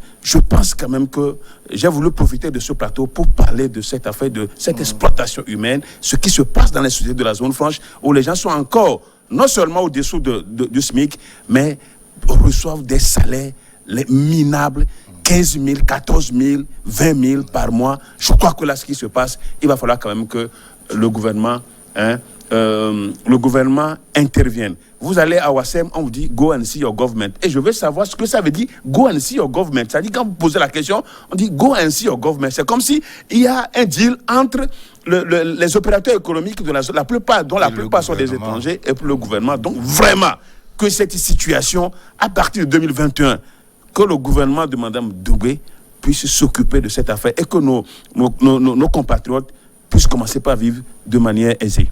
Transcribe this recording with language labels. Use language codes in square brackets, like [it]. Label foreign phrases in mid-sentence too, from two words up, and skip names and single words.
[fr] Je pense quand même que j'ai voulu profiter de ce plateau pour parler de cette affaire, de cette exploitation humaine, ce qui se passe dans les sociétés de la zone franche, où les gens sont encore, non seulement au-dessous du SMIC, mais reçoivent des salaires minables, 15 000, 14 000, 20 000 par mois. Je crois que là, ce qui se passe, il va falloir quand même que le gouvernement intervienne. Vous allez à Ouassem, on vous dit [en] go and see your government. [fr] Et je veux savoir ce que ça veut dire [en] go and see your government. [fr] C'est-à-dire quand vous posez la question, on dit [en] go and see your government. [fr] C'est comme si il y a un deal entre les opérateurs économiques de la plupart, dont la plupart sont des étrangers, et puis le gouvernement. Donc vraiment que cette situation, à partir de 2021, que le gouvernement de Mme Doumbé puisse s'occuper de cette affaire et que nos compatriotes puissent commencer par vivre de manière aisée.